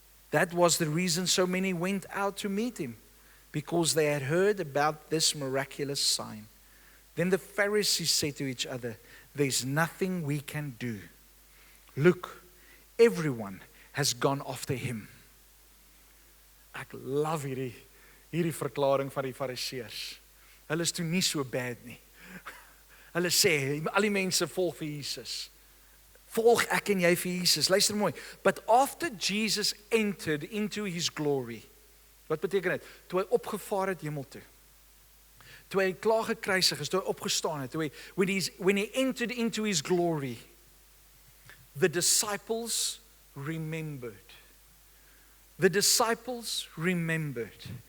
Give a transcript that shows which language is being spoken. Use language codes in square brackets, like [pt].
[en] That was the reason so many went out to meet him, because they had heard about this miraculous sign. Then the Pharisees said to each other, "There's nothing we can do. Look, everyone has gone after him." [af] Ek love hierdie verklaring van die Fariseërs. Hulle is toe nie so bad nie. Hulle sê, al die mense volg vir Jesus. Volg ek en jy vir Jesus. Luister mooi. [en] But after Jesus entered into his glory. [af] Wat beteken dit? Toe hy opgevaar het hemel toe. Toe hy klaar gekruisig is, toe hy opgestaan het. [en] When he entered into his glory, the disciples remembered. The disciples remembered.